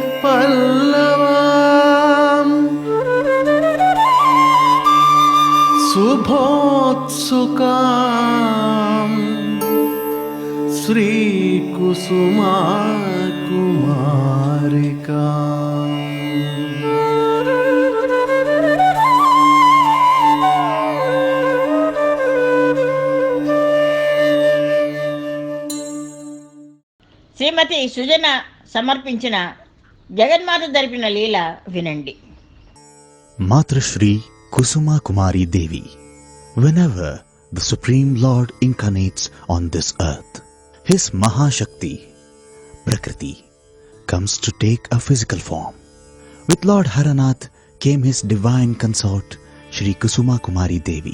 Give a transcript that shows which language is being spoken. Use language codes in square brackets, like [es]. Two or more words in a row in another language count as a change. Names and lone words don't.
[sa] पल्लवाम् शुभोत्सुकाम् श्रीकुसुमा कुमारिका. [te] శ్రీమతి సుజన సమర్పించిన జగన్మాత జరిపిన లీల వినండి. [en] Matrashri Kusuma Kumari Devi. Whenever the Supreme Lord incarnates on this earth, His Mahashakti, Prakriti, comes to take a physical form. With Lord Haranath came His divine consort, Shri Kusuma Kumari Devi.